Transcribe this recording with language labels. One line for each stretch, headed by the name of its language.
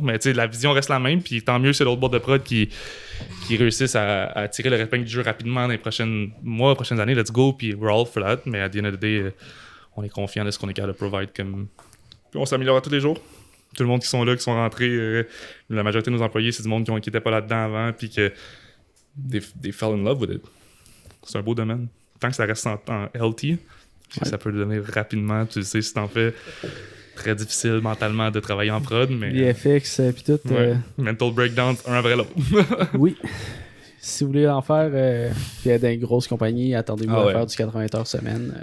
French: Mais tu sais, la vision reste la même. Puis tant mieux, c'est l'autre boîte de prod qui réussissent à tirer le épingle du jeu rapidement dans les prochains mois, prochaines années.
English: Let's go.
French: Puis
English: we're all for that.
French: Mais à
English: the end of the day,
French: on est confiant de ce qu'on est capable de provide. Comme... Puis on s'améliore tous les jours. Tout le monde qui sont là, qui sont rentrés, la majorité de nos employés, c'est du monde qui n'était pas là-dedans avant.
English: Puis que they fell in love with it.
French: C'est un beau domaine. Tant que ça reste en healthy, ça peut devenir rapidement. Tu sais, si t'en fais. Très difficile mentalement de travailler en prod, mais... VFX puis tout. Ouais. Mental breakdown, un après l'autre. Oui. Si vous voulez en faire, puis être dans une grosse compagnie, attendez-vous à faire du 80 heures semaine.